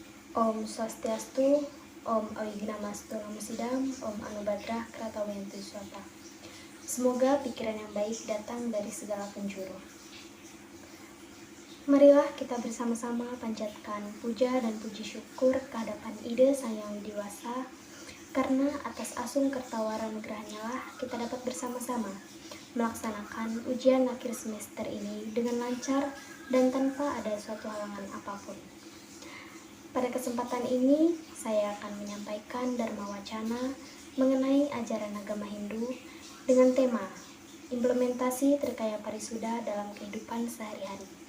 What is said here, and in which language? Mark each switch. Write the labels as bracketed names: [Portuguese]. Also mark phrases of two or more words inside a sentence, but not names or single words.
[Sanskrit] ॐ स्वस्त्यस्तु, ॐ अविघ्नमस्तु नमः सिद्धम्, ॐ आनो भद्राः क्रतवो यन्तु विश्वतः. [Indonesian] Semoga pikiran yang baik datang dari segala penjuru. Marilah kita bersama-sama panjatkan puja dan puji syukur kehadapan ide Sang Yang Widiwasa, karena atas asung kertawaran gerahnya lah kita dapat bersama-sama melaksanakan ujian akhir semester ini dengan lancar dan tanpa ada suatu halangan apapun. Pada kesempatan ini, saya akan menyampaikan Dharma Wacana mengenai ajaran agama Hindu dengan tema implementasi Trikaya Parisuda dalam kehidupan sehari-hari.